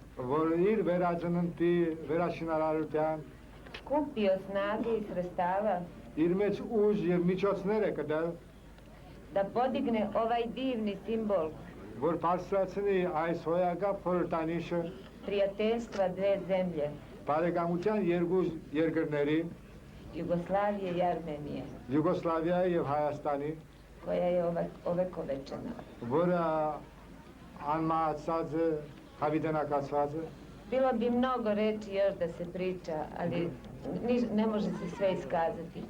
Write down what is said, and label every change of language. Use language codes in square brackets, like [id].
[hy] որ իր վերածննդի վերաշինարարության [sr] skupio snage i sredstava [hy] իր մեջ ուժ եւ միջոցներ է կդել [sr] da podigne ovaj divni simbol [hy] որ բարձրացնի այս հոյակապ խորհրդանիշը [sr] prijateljstva dve zemlje [hy] բարեկամության երկու երկրների [sr] Jugoslavije i Armenije [hy] Jugoslavիայի եւ Հայաստանի [sr] koja je ovekovečena. [hy] Որը անմահացած է, հավիտենակացված է։ [sr] Bilo bi mnogo reči još da se priča, ali ne može se sve iskazati.